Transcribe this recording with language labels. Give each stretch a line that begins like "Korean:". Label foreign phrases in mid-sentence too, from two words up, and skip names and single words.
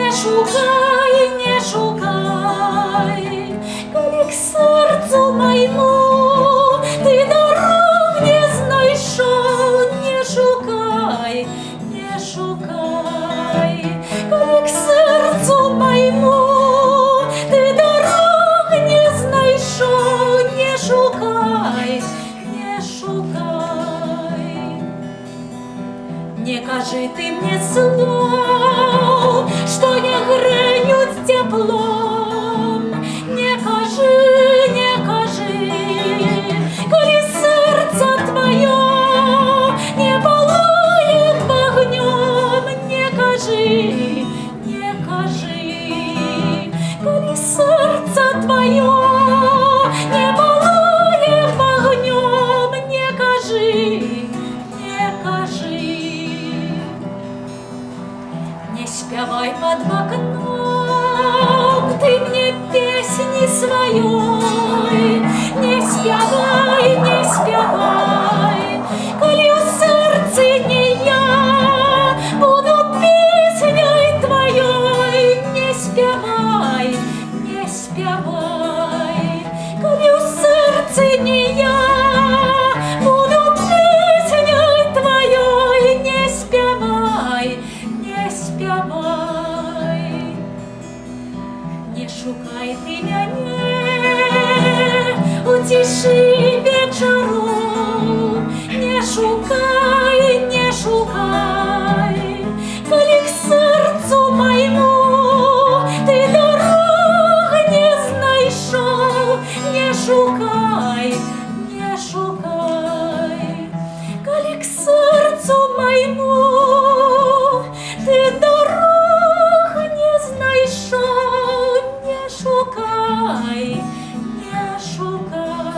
Belarusian: шукай, не шукай, калі к сэрцу майму ты дарог не знайшоў, не шукай, не шукай, калі к сэрцу майму ты дарог не знайшоў, не шукай, не шукай. Не кажи ты мне слов, што не грэюць цяплом, не кажи, не кажи, калі сэрца твоё не палае агнём, не кажи, не кажи, калі сэрца твоё не палае агнём, не кажи, не кажи.
Russian: Не спявай под окном ты мне песни своей, не
Belarusian: спявай, не спявай,
Russian: коли у сердце не я буду песней твоей,
Belarusian: не спявай, не спявай,
Russian: коли у сердце не я буду песней твоей,
Belarusian: не спявай, не спявай.
Russian: Не шукай ты мяне у тиши вечару, не шукай, не шукай, калі к сэрцу майму ты дорог не знайшоў, не шукай, не шукай, калі к сэрцу майму ты дорог не знайшоў, не шукай, не шукай.